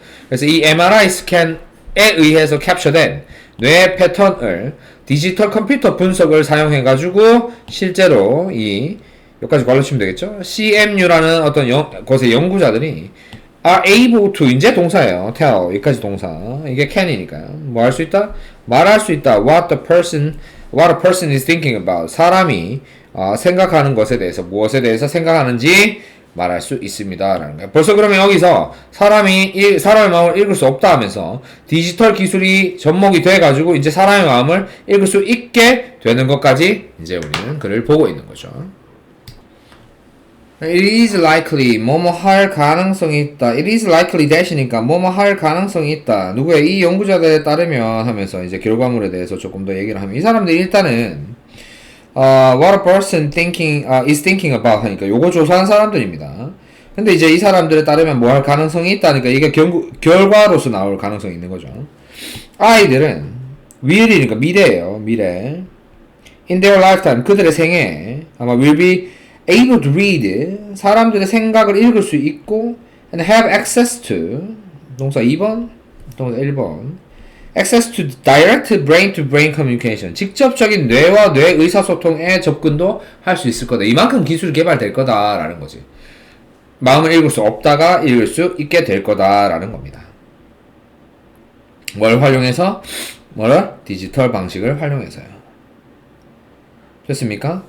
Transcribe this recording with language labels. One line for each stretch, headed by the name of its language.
Korean: 그래서 이 MRI 스캔에 의해서 캡처된 뇌 패턴을 디지털 컴퓨터 분석을 사용해 가지고 실제로 여기까지 걸러치면 되겠죠? CMU라는 어떤 곳의 연구자들이
English: are able to,
Korean: 이제 동사예요. tell, 여기까지 동사. 이게 can이니까요. 뭐 할 수 있다? 말할 수 있다.
English: what a person is thinking about.
Korean: 사람이 생각하는 것에 대해서, 무엇에 대해서 생각하는지 말할 수 있습니다. 라는 거예요. 벌써 그러면 여기서 사람의 마음을 읽을 수 없다 하면서 디지털 기술이 접목이 돼가지고 이제 사람의 마음을 읽을 수 있게 되는 것까지 이제 우리는 글을 보고 있는 거죠.
English: It is likely,
Korean: 뭐뭐 할 가능성이 있다.
English: It is likely that
Korean: 이니까 뭐뭐 할 가능성이 있다. 누구의 이 연구자들에 따르면 하면서 이제 결과물에 대해서 조금 더 얘기를 하면 이 사람들이 일단은
English: what a person is thinking about
Korean: 하니까 요거 조사한 사람들입니다. 근데 이제 이 사람들에 따르면 뭐 할 가능성이 있다니까 이게 결과로서 나올 가능성이 있는 거죠. 아이들은 will이니까 미래예요. 미래.
English: In their lifetime,
Korean: 그들의 생애 아마
English: will be able to read,
Korean: 사람들의 생각을 읽을 수 있고
English: and have access to,
Korean: 동사 2번, 동사 1번.
English: Access to direct brain-to-brain communication.
Korean: 직접적인 뇌와 뇌 의사소통에 접근도 할 수 있을 거다. 이만큼 기술이 개발될 거다라는 거지. 마음을 읽을 수 없다가 읽을 수 있게 될 거다라는 겁니다. 뭘 활용해서? 뭐를? 디지털 방식을 활용해서요. 됐습니까?